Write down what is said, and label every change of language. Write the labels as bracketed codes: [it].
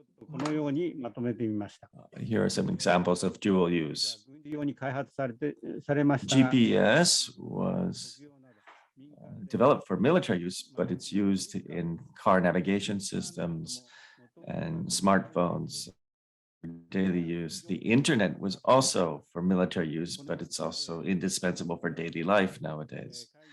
[ja] このようにまとめてみました。 [en] Here are some examples of dual use. [ja] 軍事用に開発されましたが、 [en] GPS was developed for military use, but it's used in car navigation systems and smartphones for daily use. The internet was also for military use, but it's also indispensable for daily life nowadays.